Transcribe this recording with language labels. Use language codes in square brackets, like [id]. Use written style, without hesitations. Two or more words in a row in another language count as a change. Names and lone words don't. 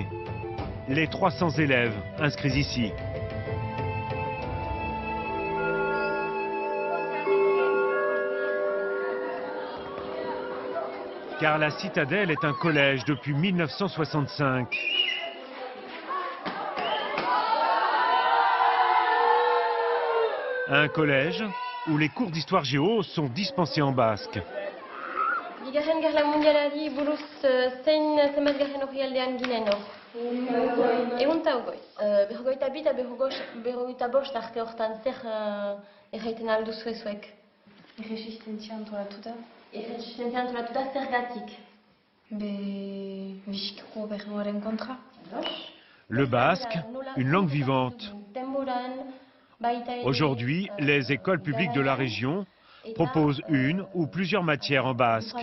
[fr] Les 300 élèves inscrits ici. Car la citadelle est un collège depuis 1965. Un collège où les cours d'histoire géo sont dispensés en basque. [eu] Bigarren Gerla Mundialari buruz zein zenbatgarren orrialdean ginen hor? Ehunta hogoi. Berrogeita bi eta berrogeita bost arte hortan zer erraiten alduzue zuek? Erresistentzia antolatuta. Erresistentzia antolatuta zergatik? Biziko gobernuaren kontra. [fr] Le basque, une langue vivante. Aujourd'hui, les écoles publiques de la région proposent une ou plusieurs matières en basque.